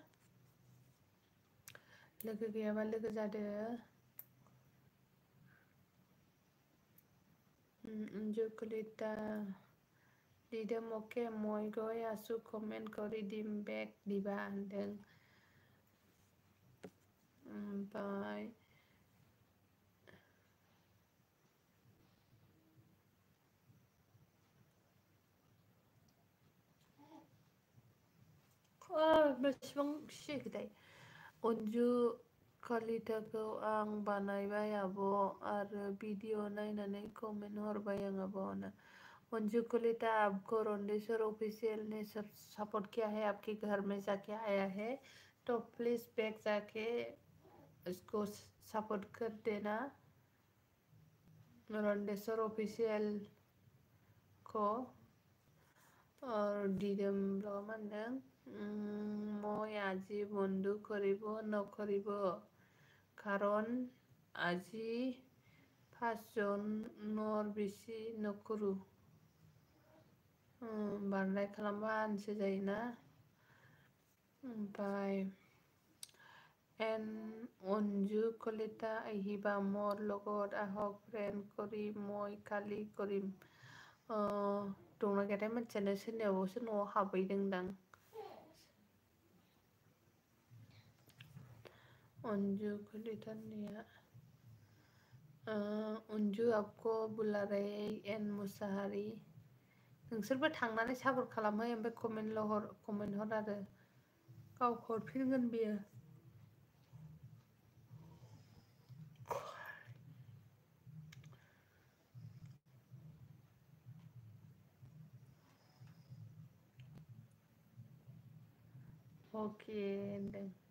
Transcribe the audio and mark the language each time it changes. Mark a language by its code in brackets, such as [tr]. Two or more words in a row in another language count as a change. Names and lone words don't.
[brx] लोगो गैयाबा लोगो जादो अंजू कलिता दिदोम अके [as] মই গৈ আছো কমেন্ট কৰি দিম বেক দিবা [brx] होनदों ओमफ्राय बेसेबां सिगोदाय अन्जु कलिताखौ आं बानायबाय आब' आरो भिडिअ नायनानै कमेन्ट हरबाय आं आब'नो [hi] अंजू कलिता आपको रंडेश्वर ऑफिशियल ने सपोर्ट किया है आपके घर में जाके आया है तो प्लीज बैक जाके इसको सपोर्ट कर देना रंडेश्वर ऑफिशियल को और [brx] दिदोम ब्लग मानदों [as] মই আজি বন্ধু কৰিব নকৰিব কাৰণ আজি 5 জনৰ বেছি নকৰো [brx] बांद्राय खालामबा आनसो जायोना ओमफ्राय [as] এন অঞ্জু কলিতা আহিবা মোৰ লগত আহক ফ্ৰেণ্ড কৰি মই কালি কৰিম [brx] दंना गैयाथाय मानसियानो सोरनियावबासो न'आव हाबहैदोंदां [hi] अंजू कलितानिया अंजू आपको बुला [brx] रहे एन मुसाहारी नोंसोरबो थांनानै सापर्ट खालामहै ओमफ्राय कमेन्ट हर आरो गाव हरफिनगोन बियो अके होनदों